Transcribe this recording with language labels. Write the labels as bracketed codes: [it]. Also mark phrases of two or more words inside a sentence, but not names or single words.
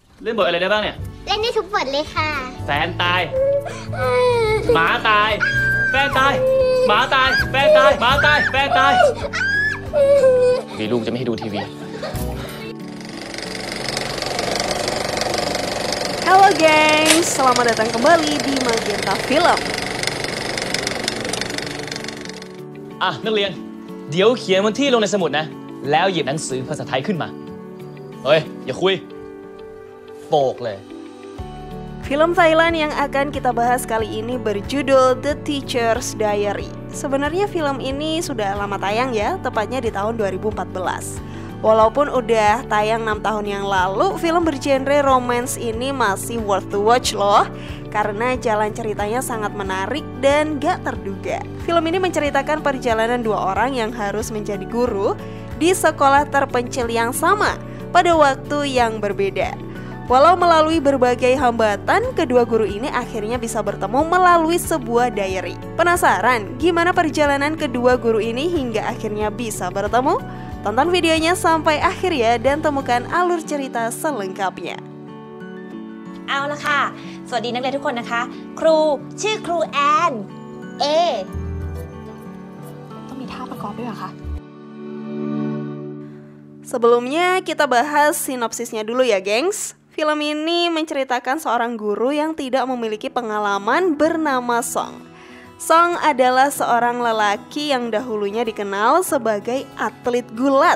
[th] เล่นบทอะไรได้บ้างเนี่ย เล่นได้ทุกบทเลยค่ะ แฟนตายหมาตายแฟนตายหมาตายแฟนตายหมาตายแฟนตายมีลูกจะไม่ให้ดูทีวี [id] Halo gengs, selamat datang kembali di Magenta Film. [th] นักเรียนเดี๋ยวเขียนวันที่ลงในสมุดนะแล้วหยิบหนังสือภาษาไทยขึ้นมาเฮ้ยอย่าคุยโปกเลย [id] Film Thailand yang akan kita bahas kali ini berjudul The Teacher's Diary. Sebenarnya film ini sudah lama tayang ya, tepatnya di tahun 2014. Walaupun udah tayang 6 tahun yang lalu, film bergenre romance ini masih [en] worth to watch [id] loh. Karena jalan ceritanya sangat menarik dan gak terduga. Film ini menceritakan perjalanan dua orang yang harus menjadi guru di sekolah terpencil yang sama pada waktu yang berbeda. Walau melalui berbagai hambatan, kedua guru ini akhirnya bisa bertemu melalui sebuah diary. Penasaran gimana perjalanan kedua guru ini hingga akhirnya bisa bertemu? Tonton videonya sampai akhir ya dan temukan alur cerita selengkapnya. [th] เอาละค่ะสวัสดีนักเรียนทุกคนนะคะครูชื่อครูแอนต้องมีท่าประกอบด้วยเหรอคะ [id] Sebelumnya kita bahas sinopsisnya dulu ya gengs. Film ini menceritakan seorang guru yang tidak memiliki pengalaman bernama Song. Song adalah seorang lelaki yang dahulunya dikenal sebagai atlet gulat.